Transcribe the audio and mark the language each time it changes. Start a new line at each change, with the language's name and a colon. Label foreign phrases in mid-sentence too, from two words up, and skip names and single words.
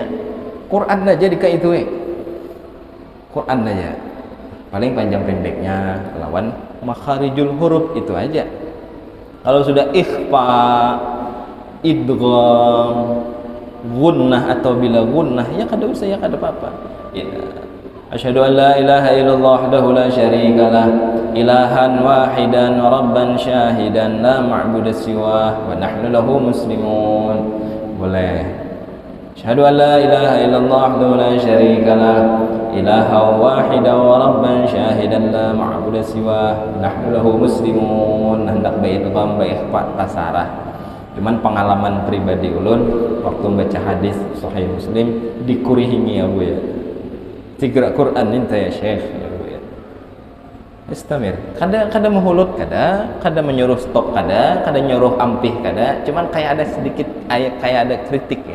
Banjar: Quran aja dikayak itu Quran aja. Paling panjang pendeknya lawan
Arabic: مخارج الحروف
Banjar: itu aja. Kalau sudah ikhfa, idgham, gunnah atau bila gunnah ya kada usah, ya kada apa-apa.
Arabic: Ya. أشهد أن لا إله إلا الله وحده لا شريك له إلها واحدا ربا شهيدا لا معبود سواه ونحن له مسلمون. Boleh. أشهد أن لا إله إلا الله وحده لا شريك له إله واحدا وربا شهيدا لا معبود سوى نحن له مسلمون.
Banjar: Hendak baik idgham baik ikhfa tasarah. Cuman pengalaman pribadi ulun waktu baca hadis sahih Muslim dikurihingi abu ya. Tiga Quran ninta ya Syekh. Istamir. Kada mehulut kada menyuruh stop kada nyuruh ampih kada, cuman kayak ada sedikit kayak ada kritik gitu.